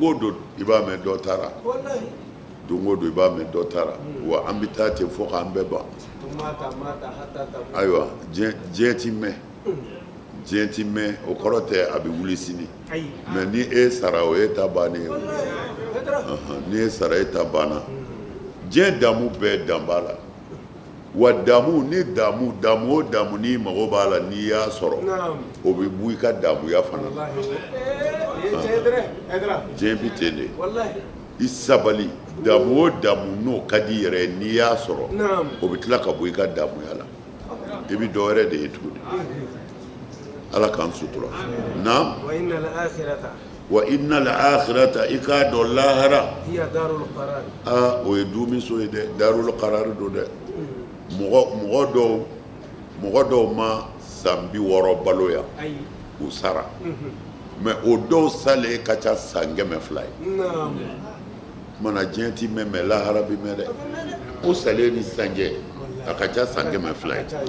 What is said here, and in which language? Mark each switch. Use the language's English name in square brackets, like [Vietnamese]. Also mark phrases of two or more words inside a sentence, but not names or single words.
[Bambara] o don i b'a mɛn dɔ taara don o don i b'a mɛn dɔ taara wa an bɛ taa ten fo k'an bɛɛ ban ayiwa diɲɛ ti mɛn diɲɛ ti mɛn o kɔrɔ tɛ a bɛ wuli sini mɛ ni e sara o ye ta bannen ye ni e sara e ta banna diɲɛ damu bɛɛ dan b'a la wa damu ni damu o damu n'i mago b'a la n'i y'a sɔrɔ o bɛ bɔ i ka damuya fana la diɲɛ bɛ ten de i sabali damu o damu n'o ka di yɛrɛ ye n'i y'a sɔrɔ o bɛ tila ka bɔ i ka damuya la i bɛ dɔ wɛrɛ de ye tuguni ala k'an sutura na [Arabic] وإن الآخرة [Bambara] i k'a dɔn lahara o ye dumiso ye dɛ [Arabic] دار القرار [Bambara] do dɛ mɔgɔ dɔw ma san 60 baloya u sara mɛ o dɔw salen ka ca san 100 ye mana diɲɛ ti mɛn mɛ lahara bɛ mɛn dɛ o salen ni sanjɛ a ka ca san 100 ye